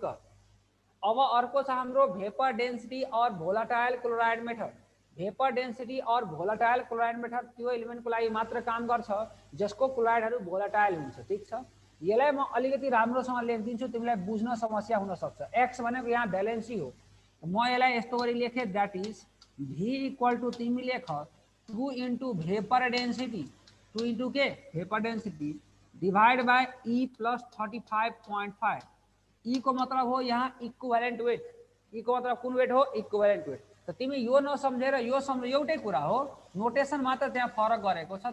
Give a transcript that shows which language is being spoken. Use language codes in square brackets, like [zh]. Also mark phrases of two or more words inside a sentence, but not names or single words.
[ne] अब अर्को छ हाम्रो [en] vapour density [ne] और [en] volatile chloride method. vapour density [ne] और [en] volatile chloride method [ne] त्यो एलिमेन्टको लागि मात्र काम गर्छ जसको क्लोराइडहरू भोलाटाइल हुन्छ। ठीक छ, यसलाई म अलिकति राम्रोसँग लेखिदिन्छु, तिमीलाई बुझ्न समस्या हुन सक्छ। एक्स भनेको यहाँ भ्यालेन्सी हो, म यसलाई यस्तो गरी लेखेँ, [en] that is V equal to [ne] तिमी लेख 2 [en] into vapour density, [ne] 2 इन्टु के [en] vapour density divide by E plus 35.5. [ne] ई को मतलब हो यहाँ [en] equivalent weight. [ne] ई को मतलब कुन वेट हो? [en] equivalent weight. [ne] त तिमी यो नसम्झेर यो सम्झ, एउटै कुरा हो, नोटेसन मात्र त्यहाँ फरक गरेको छ।